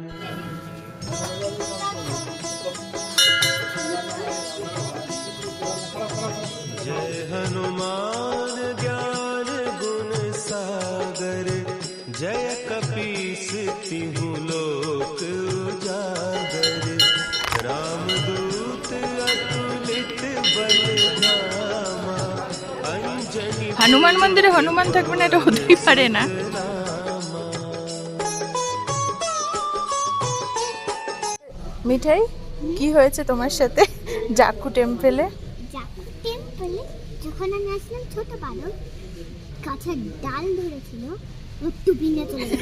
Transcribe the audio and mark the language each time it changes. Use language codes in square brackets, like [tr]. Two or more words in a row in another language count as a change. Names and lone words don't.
[awa] जय हनुमान ज्ञान गुण सागर जय कपीस तिहु लोक उजागर रामदूत अतुलित बल धामा अंजनी [bn] হনুমান মন্দিরে হনুমান থাকবে না, এটা হতেই পারে না। মিঠাই, কি হয়েছে তোমার সাথে জাকু টেম্পলে? জাকু টেম্পলে যখন আমি আসলাম ছোট বালক, গাছের ডাল ধরেছিল, ও টুপি নিয়ে চলে গেছে।